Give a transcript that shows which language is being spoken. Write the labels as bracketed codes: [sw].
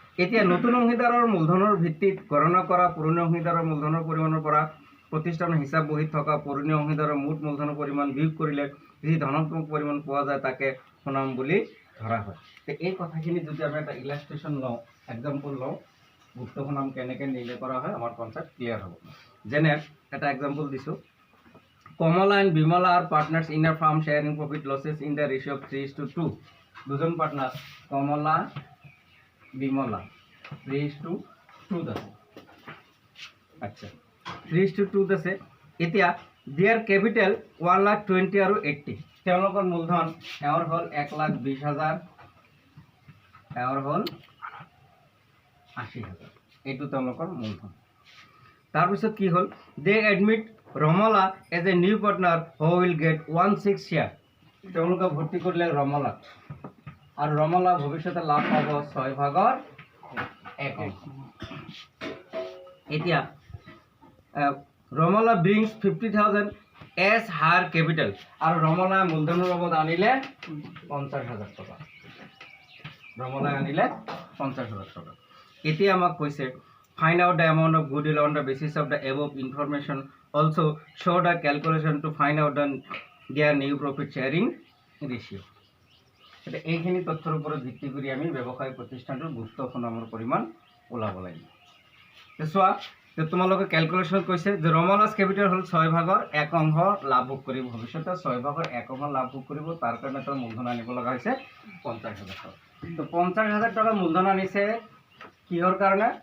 [as] এতিয়া নতুন অংশীদাৰৰ মূলধনৰ ভিত্তিত গণনা কৰা পুৰণি অংশীদাৰৰ মূলধনৰ পৰিমাণৰ পৰা প্ৰতিষ্ঠানৰ হিচাপ বহীত থকা পুৰণি অংশীদাৰৰ মুঠ মূলধনৰ পৰিমাণ বিয়োগ কৰিলে যি ধনাত্মক পৰিমাণ পোৱা যায় তাকে সুনাম বুলি ধৰা হয়। এই কথাখিনি যদি আমি এটা ইলাষ্ট্ৰেশ্যন লওঁ, এক্সাম্পল লওঁ, গুপ্ত সুনাম কেনেকৈ নিৰ্ণয় কৰা হয় আমাৰ কনচেপ্ট ক্লিয়াৰ হ'ব। যেনে এটা এক্সাম্পল দিছোঁ, [en] Kamala and Bimala are partners in a firm sharing profit losses in the ratio of 3:2। [as] দুজন পার্টনার কমলা বিমলা 3:2 আছে। আচ্ছা 3:2 আছে। এতিয়া [en] their capital [as] 1,20,000 আৰু 80। তেওঁলোকৰ মূলধন এওঁৰ হ'ল 1,20,000, এওঁৰ হ'ল 80,000। এইটো তেওঁলোকৰ মূলধন। তাৰপিছত কি হ'ল, [en] They admit Ramala as a new partner who will get 1/6 share. [as] তেওঁলোকে ভৰ্তি কৰিলে ৰমলাত, আৰু ৰমলা ভৱিষ্যতে লাভ পাব 6/1 অংশ। এতিয়া Ramola [en] brings 50,000 as her capital, [as] আৰু ৰমলা মূলধনৰ বাবদ আনিলে 50,000 টকা। ৰমলাই আনিলে 50,000 টকা। এতিয়া আমাক কৈছে [en] find out the amount of goodwill on the basis of the above information. Also show the calculation to find out their new profit sharing ratio. [as] এটা এইখিনি তথ্যৰ ওপৰত ভিত্তি কৰি আমি ব্যৱসায় প্ৰতিষ্ঠানটোৰ গুপ্ত সুনামৰ পৰিমাণ ওলাব লাগিব। চোৱা তোমালোকে ক্যালকুলেশন কৈছে যে ৰমলাস কেপিটেল হ'ল 6/1 অংশ লাভ ভোগ কৰিব, ভৱিষ্যতে 6/1 অংশ লাভ ভোগ কৰিব। তাৰ কাৰণে তেওঁ মূলধন আনিব লগা হৈছে 50,000 টকা। তো 50,000 টকা মূলধন আনিছে কিহৰ কাৰণে?